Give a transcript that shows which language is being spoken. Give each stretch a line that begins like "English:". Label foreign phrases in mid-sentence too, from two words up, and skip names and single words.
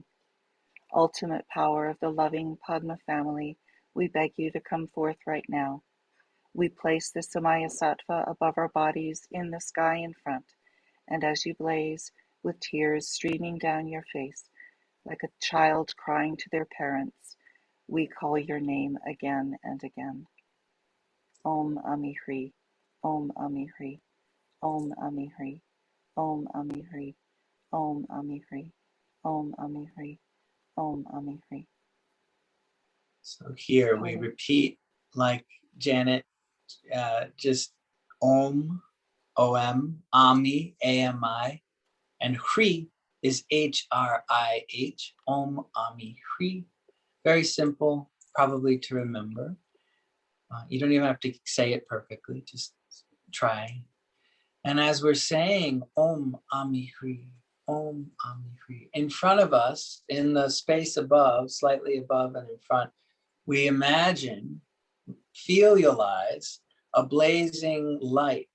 English: Ultimate power of the loving Padma family, we beg you to come forth right now. We place the Samaya Sattva above our bodies in the sky in front, and as you blaze, with tears streaming down your face, like a child crying to their parents, we call your name again and again.
Sanskrit: Om Ami Hri, Om Ami Hri, Om Ami Hri, Om Ami Hri, Om Ami Hri, Om Ami Hri, Om Ami Hri.
English: So here we repeat like Janet, just Om, O-M, Ami, A-M-I, and Hri is H-R-I-H,
Sanskrit: Om, Ami, Hri.
English: Very simple, probably to remember. You don't even have to say it perfectly, just try. And as we're saying
Sanskrit: Om, Ami, Hri, Om, Ami, Hri,
English: in front of us, in the space above, slightly above and in front, we imagine, filialize a blazing light.